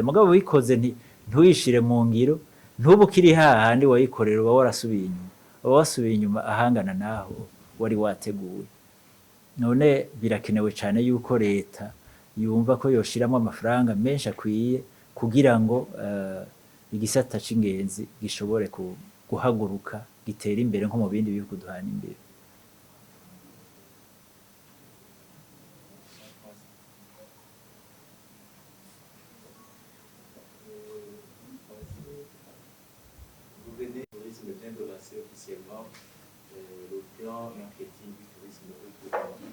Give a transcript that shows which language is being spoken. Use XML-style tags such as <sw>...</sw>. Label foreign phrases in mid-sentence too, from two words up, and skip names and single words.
<rn>Mugabo uyikoze ntuyishire mu ngiro, ntubukiri hahandi wayikorera, uba wasubiye inyuma ahangana naho wari wateguwe. None birakenewe cane yuko leta yumva ko yoshiramo amafaranga menshi akwiye kugira ngo igisata c'ingenzi gishobore guhaguruka, gitera imbere nko mu bindi bihugu duhana imbere.</rn> <fr>Officiellement le plan marketing du tourisme au Rwanda.</fr>